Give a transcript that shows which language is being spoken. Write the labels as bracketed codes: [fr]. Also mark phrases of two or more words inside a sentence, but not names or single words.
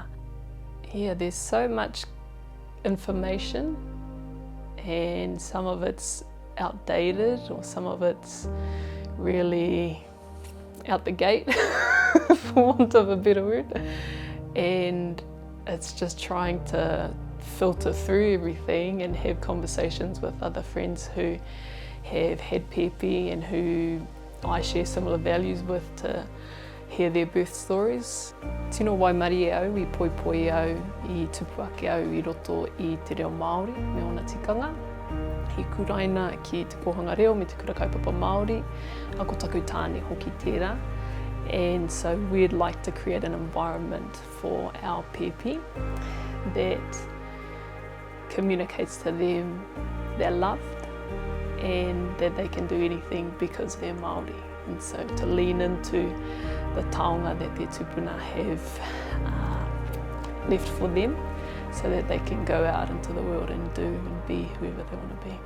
[en] Yeah, there's so much information and some of it's outdated or some of it's really out the gate, for want of a better word. And it's just trying to filter through everything and have conversations with other friends who have had pēpi and who I share similar values with to hear their birth stories. [mi] Tino waimari e au I poipoi au I tupuake au I roto I te reo Māori me ona tikanga. He kuraina ki te kohanga reo me te kura kaupapa Māori, a ko taku tāne hoki tērā. [en] And so we'd like to create an environment for our pēpi that communicates to them they're loved and that they can do anything because they're Māori. And so to lean into the taonga that their tupuna have left for them so that they can go out into the world and do and be whoever they want to be.